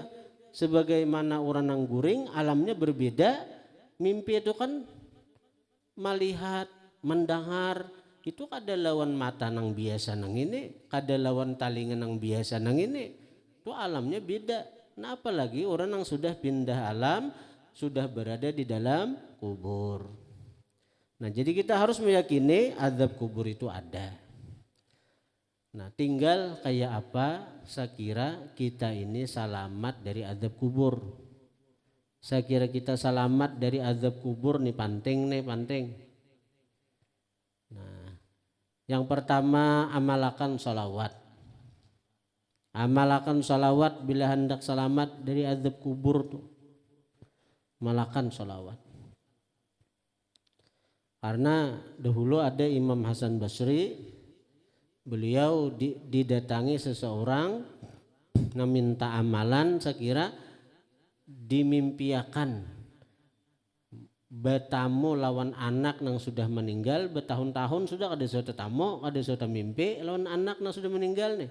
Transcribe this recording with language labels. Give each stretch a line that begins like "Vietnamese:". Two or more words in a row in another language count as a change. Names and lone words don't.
Banjar: Sebagaimana orang nang guring alamnya berbeda, mimpi itu kan melihat, mendengar itu kada lawan mata nang biasa nang ini, kada lawan talingan nang biasa nang ini, itu alamnya beda.
Indonesian: Nah apalagi orang nang sudah pindah alam, sudah berada di dalam kubur. Nah jadi kita harus meyakini azab kubur itu ada. Nah tinggal kayak apa, saya kira kita ini selamat dari azab kubur. Saya kira kita selamat dari azab kubur nih penting. Nah yang pertama amalakan sholawat. Amalakan sholawat bila hendak selamat dari azab kubur tuh. Malakan sholawat. Karena dahulu ada Imam Hasan Basri, beliau didatangi seseorang meminta amalan, saya kira dimimpiakan bertamu lawan anak yang sudah meninggal bertahun-tahun sudah ada suatu tamu, ada suatu mimpi lawan anak yang sudah meninggal nih.